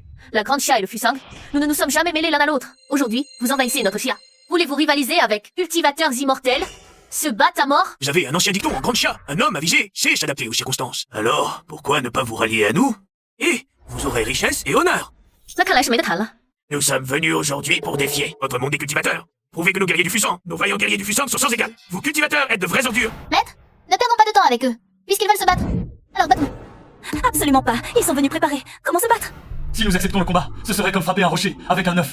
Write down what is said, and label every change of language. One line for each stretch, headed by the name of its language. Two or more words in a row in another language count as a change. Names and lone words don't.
French: La grande Chia et le Fusang, nous ne nous sommes jamais mêlés l'un à l'autre. Aujourd'hui, vous envahissez notre Chia. Voulez-vous rivaliser avec cultivateurs immortels? Se battre à mort? J'avais un ancien dicton en grande chia. Un homme avisé sait s'adapter aux circonstances. Alors, pourquoi ne pas vous rallier à nous? Et vous aurez richesse et honneur.
Chinese: 那看来是没得谈了。
French: Nous sommes venus aujourd'hui pour défier votre monde des cultivateurs. Prouver que nos guerriers du Fusang, nos vaillants guerriers du Fusang sont sans égal. Vous cultivateurs êtes de vrais ordures. Maître, ne perdons pas de temps avec eux, puisqu'ils veulent se battre. Alors battons. Absolument pas. Ils sont venus préparer. Comment se battre? Si nous acceptons le combat, ce serait comme frapper un rocher avec un œuf.